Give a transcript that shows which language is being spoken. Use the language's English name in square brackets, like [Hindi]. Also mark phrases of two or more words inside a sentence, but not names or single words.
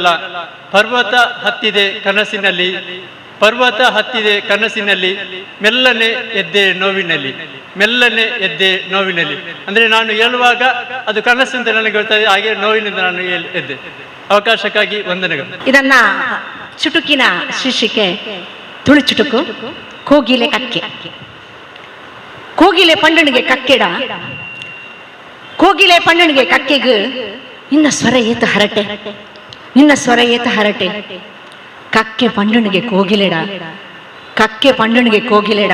[Kannada] ಪರ್ವತ ಹತ್ತಿದೆ ಕನಸಿನಲ್ಲಿ, ಪರ್ವತ ಹತ್ತಿದೆ ಕನಸಿನಲ್ಲಿ, ಮೆಲ್ಲನೆ ಎದ್ದೆ ನೋವಿನಲ್ಲಿ, ಮೆಲ್ಲನೆ ಎದ್ದೆ ನೋವಿನಲ್ಲಿ. ಅಂದರೆ ನಾನು ಹೇಳುವಾಗ ಅದು ಕನಸು ಅಂತ ನನಗೆ ಗೊತ್ತಾಗಿದೆ, ಹಾಗೆ ನೋವಿನಿಂದ ನಾನು ಎದ್ದೆ. ಅವಕಾಶಕ್ಕಾಗಿ ವಂದನೆಗಳು. ಇದನ್ನ ಚುಟುಕಿನ ಶೀರ್ಷಿಕೆ ತುಳು ಚುಟುಕು ಕೋಗಿಲೆ ಕಕ್ಕೆ. [Tulu] ಕೋಗಿಲೆ ಪಂಡನಿಗೆ ಕಕ್ಕೆಡ, ಕೋಗಿಲೆ ಪಂಡನಿಗೆ ಕಕ್ಕೆಗು ಇನ್ನ ಸ್ವರ ಏತ ಹರಟೆ, ಇನ್ನ ಸ್ವರ ಏತ ಹರಟೆ. ಕಕ್ಕೆ ಪಂಡನಿಗೆ ಕೋಗಿಲೆಡ, ಕಕ್ಕೆ ಪಂಡನಿಗೆ ಕೋಗಿಲೆಡ.